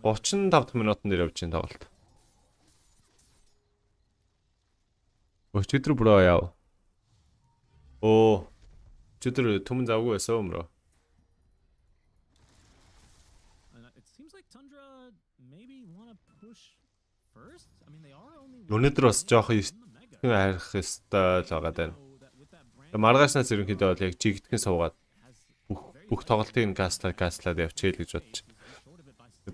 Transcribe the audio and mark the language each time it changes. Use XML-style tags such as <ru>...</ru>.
<mn>35 минутын дээр явж байна тоглолт. Өчигдөр бро яав. Оо. Өчигдөр түмэн завгүй байсан өмрөө.</mn> <en>It seems like Tundra maybe want to push first. I mean, they are only</en> <mn>Өнөөдөр бас жоох хайрах ёстой л байгаа даа. Маргаашнаас ерөнхийдөө бол яг жигдхэн суугаад бүх тоглолтыг нь гаслаад явчихъя л гэж бодож байна.</mn>